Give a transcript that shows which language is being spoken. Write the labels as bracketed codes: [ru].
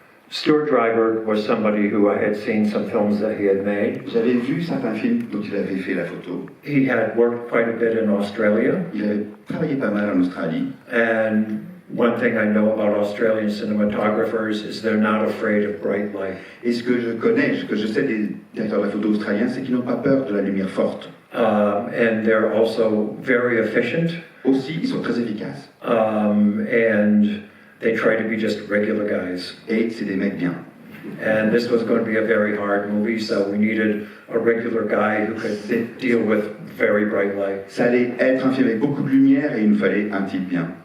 [en] Stuart Dryburgh was somebody who I had seen some films that he had made. [fr] J'avais vu certains films dont il avait fait la photo. [en] He had worked quite a bit in Australia. [fr] Il avait travaillé pas mal en Australie. [en] And one thing I know about Australian cinematographers is they're not afraid of bright light. [fr] Et ce que je sais des directeurs de la photo australiens, c'est qu'ils n'ont pas peur de la lumière forte. [en] And they're also very efficient. [fr] Aussi, ils sont très efficaces. [en] And they try to be just regular guys. [fr] Et c'est des mecs bien. [en] And this was going to be a very hard movie, so we needed a regular guy who could deal with very bright light. [fr] Ça allait être un film avec beaucoup de lumière et il nous fallait un type bien.